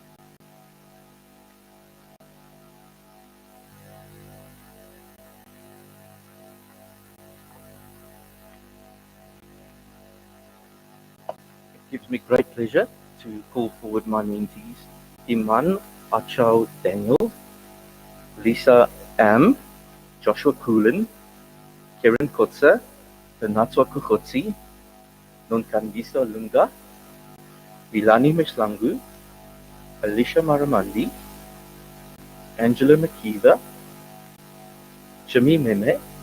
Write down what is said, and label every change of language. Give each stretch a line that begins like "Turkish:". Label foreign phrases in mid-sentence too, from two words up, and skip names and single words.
English: It gives me great pleasure to call forward my mentees, Iman Achau Daniel, Lisa M, Joshua Coolen, Karen Kotze, Renatswa Kuchotsi, Nonkandisa Lunga, Ilani Mishlangu, Alicia Maramandi, Angela Makiva, Jimmy Meme,